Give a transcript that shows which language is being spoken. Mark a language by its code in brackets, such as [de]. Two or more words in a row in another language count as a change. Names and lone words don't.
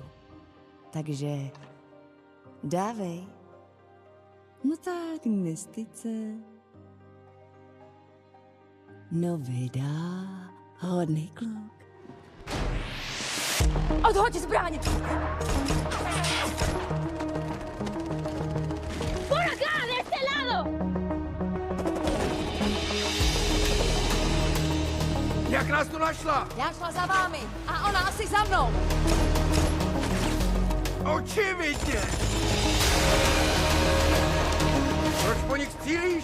[cs] Takže dávej. No tak, nestyď se. No vydá, hodný kluk. Odhoď zbraň! [es] ¡Por acá, de este lado! [cs] Jak nás tu našla? Já šla za vámi a ona asi za mnou. Očividně! Proč po nich střílíš?